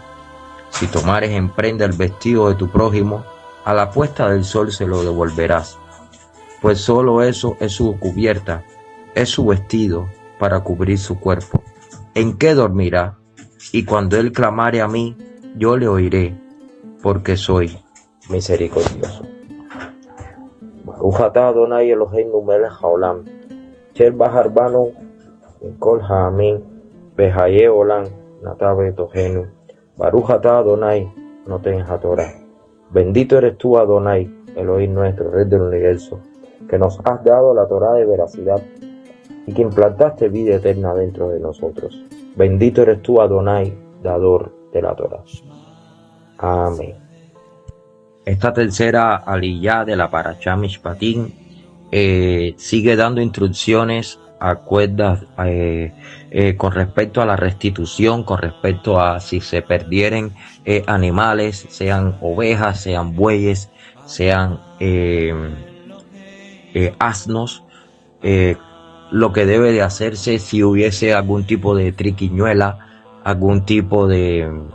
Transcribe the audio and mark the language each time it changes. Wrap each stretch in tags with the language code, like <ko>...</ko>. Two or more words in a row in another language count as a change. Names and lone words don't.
<es>Si tomares en prenda el vestido de tu prójimo, a la puesta del sol se lo devolverás, pues solo eso es su cubierta, es su vestido para cubrir su cuerpo. ¿En qué dormirá? Y cuando él clamare a mí, yo le oiré, porque soy misericordioso.</es> <he>ברוך אתה אדוני אלוהינו מלך העולם, אשר בחר בנו מכל העמים, בחיי עולם, נטע בתוכנו, ברוך אתה אדוני, נותן התורה.</he> <es>Bendito eres tú, Adonai, Elohim nuestro, Rey del universo, que nos has dado la Torah de veracidad y que implantaste vida eterna dentro de nosotros. Bendito eres tú, Adonai, dador de la Torah. Amén. Esta tercera aliyá de la Parashá Mishpatim sigue dando instrucciones acuerdas con respecto a la restitución, con respecto a si se perdieren animales, sean ovejas, sean bueyes, sean asnos, lo que debe de hacerse si hubiese algún tipo de triquiñuela, algún tipo de</es>